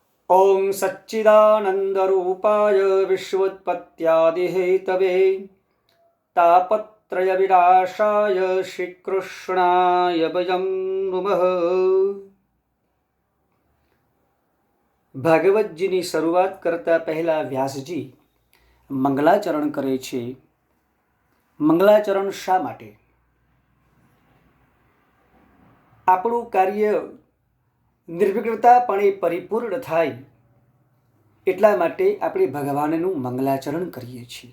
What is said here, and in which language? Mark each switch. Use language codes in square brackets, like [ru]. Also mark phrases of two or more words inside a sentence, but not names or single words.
[sa] ओम सच्चिदानंदरूपाय विश्वोत्पत्त्यादिहेतवे तापत्रय विनाशाय श्रीकृष्णाय वयं नुमः। [gu] ભાગવતજીની શરૂઆત કરતા પહેલા વ્યાસજી મંગલાચરણ કરે છે. મંગલાચરણ શા માટે? આપણું કાર્ય નિર્વિઘ્નતાપણે પરિપૂર્ણ થાય એટલા માટે આપણે ભગવાનનું મંગલાચરણ કરીએ છીએ.